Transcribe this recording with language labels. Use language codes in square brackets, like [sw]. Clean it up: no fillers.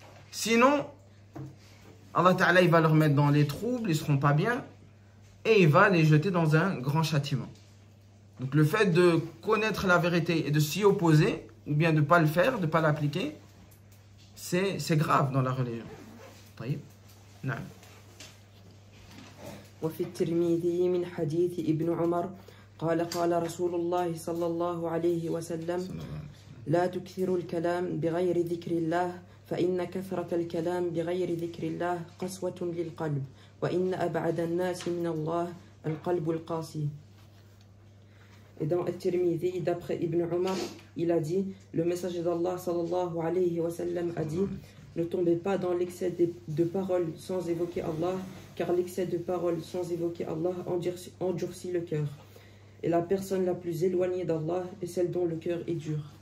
[fr] Sinon, Allah Ta'ala il va leur mettre dans les troubles, ils ne seront pas bien et il va les jeter dans un grand châtiment. Donc le fait de connaître la vérité et de s'y opposer, ou bien de ne pas le faire, de ne pas l'appliquer, c'est grave dans la religion. [ar] طيب. نعم. وفي الترمذي من حديث ابن عمر قال رسول الله صلى الله عليه وسلم لا تكثروا الكلام بغير ذكر الله فإن كثرة الكلام بغير ذكر الله قسوة للقلب وإن أبعد الناس من الله القلب القاسي. [fr] Et dans At-Tirmidhi, d'après Ibn Umar, il a dit, le messager d'Allah sallallahu alayhi wa sallam a dit, ne tombez pas dans l'excès de paroles sans évoquer Allah, car l'excès de paroles sans évoquer Allah endurcit le cœur. et la personne la plus éloignée d'Allah est celle dont le cœur est dur.